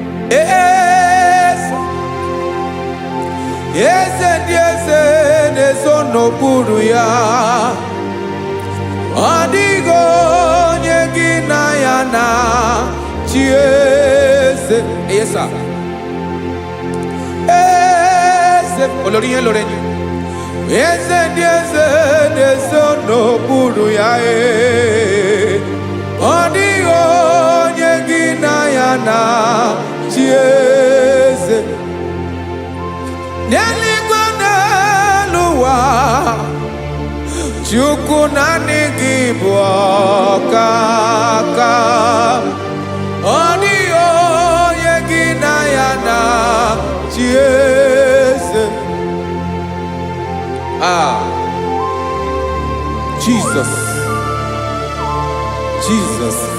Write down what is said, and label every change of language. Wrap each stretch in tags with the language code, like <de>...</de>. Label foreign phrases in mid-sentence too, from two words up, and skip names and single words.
<ig>Eze, eze ndị eze na-ezo n'okpuru ya. Ọ dịghị onye gị na ya na chi eze.</ig> <en>Yes, sir.</en> <ig>Eze,</ig> <yo>olórí yẹn lórí yẹn.</yo> <ig>Eze ndị eze na-ezo n'okpuru ya, eh. Ọ dịghị onye gị na ya na chi eze. N'eluigwe n'elu ụwa, Chukwu naanị gị bụ ọkaka. Ọ dịghị onye gị na ya na chi eze. Ah, Jesus. Jesus.</ig>